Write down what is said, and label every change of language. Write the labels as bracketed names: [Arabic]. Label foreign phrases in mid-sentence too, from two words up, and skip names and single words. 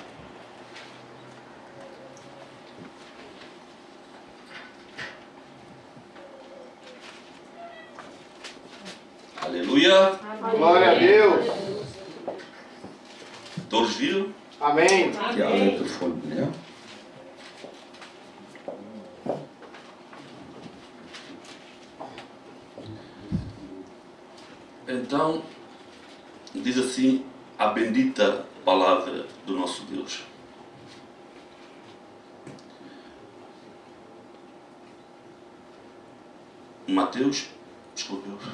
[Portuguese] Aleluia. Glória a Deus. Todos viram? Amém. [German] Die alle gefunden, ja? [Portuguese] Então, diz assim a bendita palavra do nosso Deus. Mateus, desculpe,